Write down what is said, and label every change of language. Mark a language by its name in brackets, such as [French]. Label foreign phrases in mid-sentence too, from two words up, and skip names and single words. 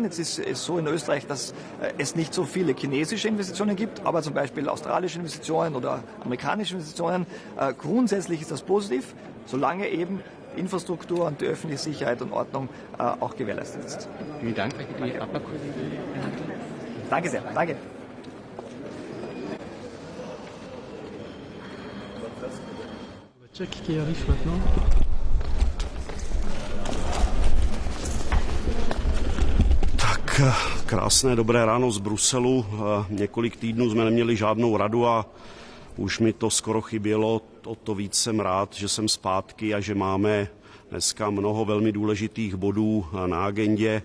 [German] Jetzt ist es so in Österreich, dass es nicht so viele chinesische Investitionen gibt, aber zum Beispiel australische Investitionen oder amerikanische Investitionen. Grundsätzlich ist das positiv, solange eben Infrastruktur und die öffentliche Sicherheit und Ordnung auch gewährleistet ist. Vielen Dank. Danke sehr. Danke. [French] Qui arrive maintenant. [Czech] Tak, krásné dobré ráno z Bruselu. Několik týdnů jsme neměli žádnou radu a už mi to skoro chybělo. O to víc jsem rád, že jsem zpátky a že máme dneska mnoho velmi důležitých bodů na agendě.